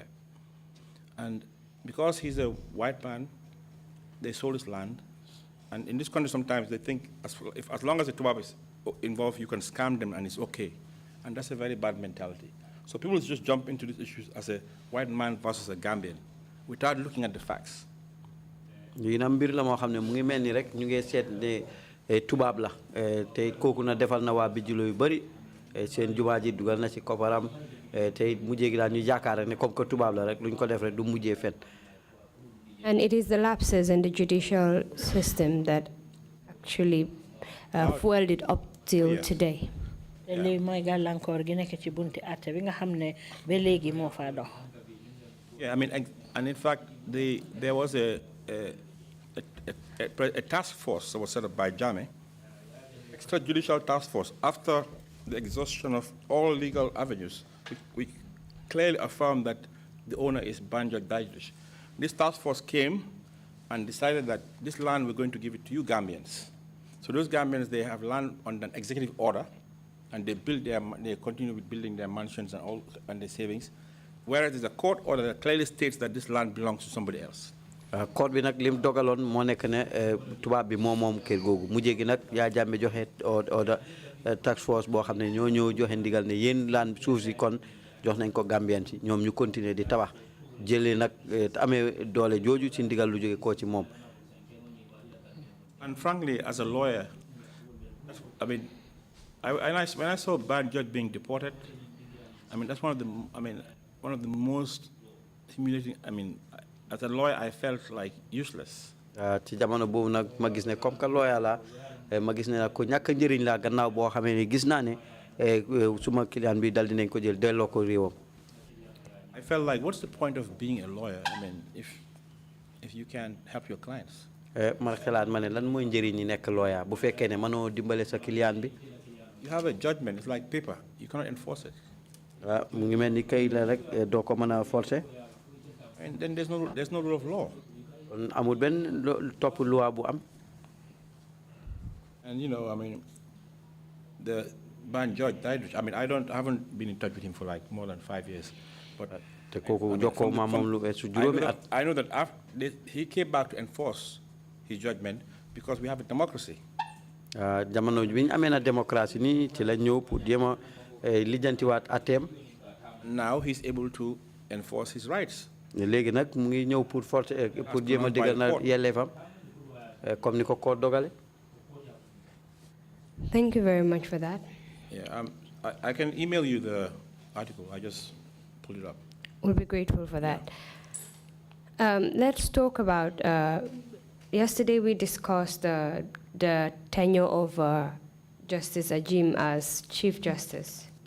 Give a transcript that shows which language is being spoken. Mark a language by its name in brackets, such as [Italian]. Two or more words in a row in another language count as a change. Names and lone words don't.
[English] And because he's a white man, they sold his land. And in this country, sometimes they think as long as the Tubab is involved, you can scam them and it's okay. And that's a very bad mentality. So people just jump into these issues as a white man versus a Gambian without looking at the facts. [Wolof] Lii na mbir la moo xam ne mu ngi mel ni rek ñu ngi seet ne tubaab la te kooku na defal na waa Bigelow yu bëri seen jumaa ji dugal na ci koparam te mujjee gi daal ñu yaakaar ne [French] comme que [Wolof] tubaab la rek luñ ko def rek du mujjee fen. [English] And it is the lapses in the judicial system that actually fueled it up till today. [Wolof] Lii mooy gàllankoor gi nekk ci bunti àtte bi nga xam ne ba léegi moo faa dox. [English] Yeah, I mean, and in fact, there was a task force that was set up by Jammeh, extrajudicial task force, after the exhaustion of all legal avenues. We clearly affirmed that the owner is Banjak Dajdrish. This task force came and decided that this land, we're going to give it to you Gambians. So those Gambians, they have land on an executive order, and they continue with building their mansions and their savings, whereas there's a court order that clearly states that this land belongs to somebody else. [Wolof] Court bi nag lim dogaloon moo nekk ne tubaab bi moom kër googu mujjee gi nag yaa jàmme joxe [English] order task force [Wolof] boo xam ne ñoo ñëw joxe ndigal ne yéen land suuf si kon jox nañ ko Gambien ci ñoom ñu continuer di tabax jëlee nag amee doole jooju ci ndigal lu jóge koo ci moom. [English] And frankly, as a lawyer, I mean, when I saw Ban Judge being deported, I mean that's one of the most humiliating. I mean, as a lawyer, I felt like useless. [Wolof] ci jamono boobu nag ma gis ne [French] comme que [Wolof] lawyer la ma gis ne nag ko ñàkk njëriñ la gannaaw boo xamee ne gis naa ne suma client bi dal dinañ ko jël delloo ko réewam. [English] I felt like, what's the point of being a lawyer? I mean, if you can't help your clients. [Wolof] ma xalaat ma ne lan mooy njëriñ ñi nekk lawyer bu fekkee ne mënoo dimbale sa client bi. [English] You have a judgment. It's like paper. You cannot enforce it. [Wolof] mu ngi mel ni kay la rek doo ko mën a forcer. [English] And then there's no rule of law. [Wolof] amul benn topp loi bu am. [English] And I mean, the Ban Judge died. I mean, I haven't been in touch with him for like more than 5 years. But I know that after he came back to enforce his judgment because we have a democracy. [Wolof] jamono bi ñu amee na démocratie nii ci la ñëw pour jéem a lijjantiwaat atteem. [English] Now he's able to enforce his rights. [Wolof] léegi nag mu ngi ñëw pour force pour jéem a digal na yelleefam comme ni ko court dogale. [English] Thank you very much for that. Yeah, I can email you the article. I just pulled it up. We'll be grateful for that. Let's talk about, yesterday we discussed the tenure of Justice Ajim as Chief Justice.